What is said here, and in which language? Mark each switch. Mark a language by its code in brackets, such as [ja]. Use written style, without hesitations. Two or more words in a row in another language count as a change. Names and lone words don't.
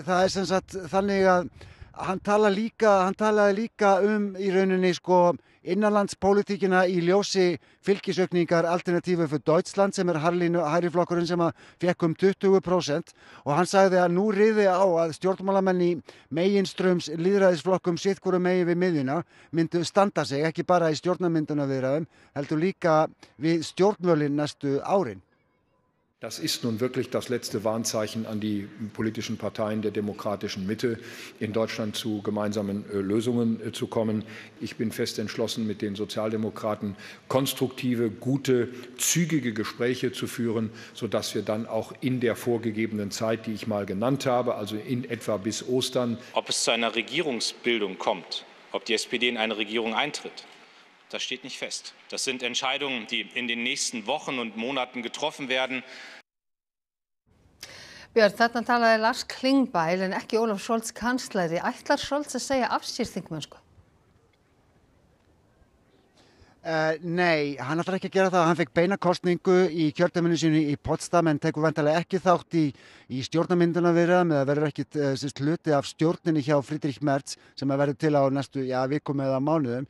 [is] er sem sagt þannig að hann talaði líka í rauninni innanlandspólitíkina í ljósi fylgisaukningar Alternative für Deutschland sem er hægri flokkurinn sem fékk 20% og hann sagði að nú riði á að stjórnmálamenn í meginströms lýðræðisflokkum sitt hvoru megin við miðjuna myndu standa sig, ekki bara í stjórnarmyndunarviðræðum, heldur líka við stjórnmálin næstu árin. [de] Das ist nun wirklich das letzte Warnzeichen an die politischen Parteien der demokratischen Mitte, in Deutschland zu gemeinsamen Lösungen zu kommen. Ich bin fest entschlossen, mit den Sozialdemokraten konstruktive, gute, zügige Gespräche zu führen, sodass wir dann auch in der vorgegebenen Zeit, die ich mal genannt habe, also in etwa bis Ostern. Ob es zu einer Regierungsbildung kommt, ob die SPD in eine Regierung eintritt, das steht nicht fest. Das sind Entscheidungen, die in den nächsten Wochen und Monaten getroffen werden. [is] Björn, þarna talaði Lars Klingbeil en ekki Olaf Scholz kanslari. Ætlar Scholz að segja af sér þingmennsku? Nei, hann ætlar ekki að gera það. Hann fekk beina kosningu í kjördæminu sínu í Potsdam en tekur væntanlega ekki þátt í stjórnarmyndunarviðræðum eða verður ekkit hluti af stjórninni hjá Friedrich Merz sem verður til á næstu vikum eða mánuðum.